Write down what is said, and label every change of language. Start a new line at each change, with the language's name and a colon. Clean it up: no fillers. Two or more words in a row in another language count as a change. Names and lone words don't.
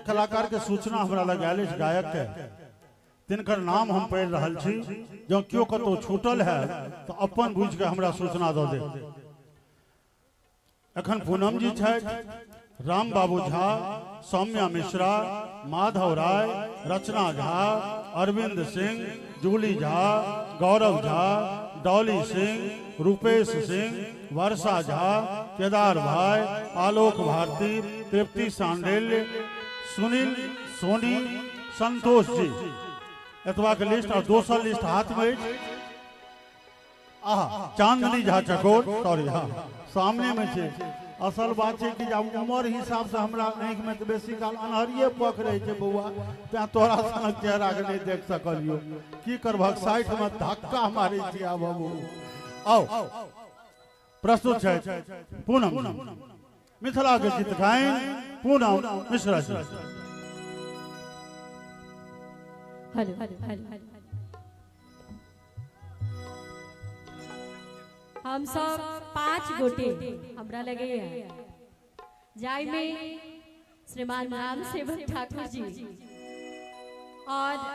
Maithili: कलाकार के सूचना हमरा लग आयल गायक के तिनकर नाम हम पढ़ि रहल छी जँ केओ कतौ छूटल है तो अपन बुझ के हमरा सूचना दऽ दे। एखन पूनम जी छथि, राम बाबू झा, सौम्या मिश्रा, माधव राय, रचना झा, अरविंद सिंह, जूली झा, गौरव झा, डॉली सिंह, रूपेश सिंह, वर्षा झा, केदार भाई, आलोक भारती, तृप्ति सांडेल्य, सुनील सोनी, संतोष जी एतबा के लिस्ट और दोसर लिस्ट हाथ में चांदनी झा चकोर सॉरी हाँ सामने में छे। असल बात है कि जब उम्र हिसाब से हमरा आँख में तो बेसी काल अनहरिये पक रहे छे बउआ ते तोरा सनक चेहरा के नहीं देख सकलियो की करबक 60 में धक्का मारे छी। आब आओ प्रस्तुत है पूनम मिथिला के गीत गायन पूनम मिश्रा जी। हेलो हेलो हम सब 5 गोटे हमरा लगे जाय में श्रीमान राम सेवक ठाकुर जी और